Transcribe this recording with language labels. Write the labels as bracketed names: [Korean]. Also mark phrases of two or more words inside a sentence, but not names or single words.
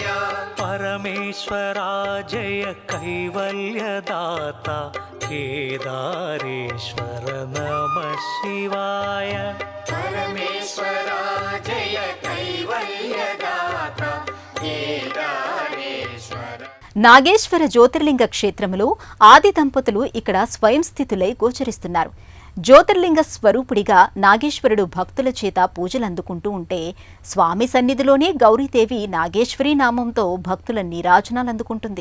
[Sanskrit] परमेश्वरा जय कैवल्यदाता केदारेश्वर नमः शिवाय परमेश्वरा जय कैवल्यदाता केदारेश्वर [Telugu] నాగేశ్వర జ్యోతిర్లింగ క్షేత్రములో ఆది దంపతులు ఇక్కడ స్వయం స్థితులై గోచరిస్తున్నారు. జ్యోతిర్లింగ స్వరూపుడిగా నాగేశ్వరుడు భక్తుల చేత పూజలందుకుంటూ ఉంటే స్వామి సన్నిధిలోనే గౌరీదేవి నాగేశ్వరీ నామంతో భక్తుల నీరాజనాలందుకుంటుంది.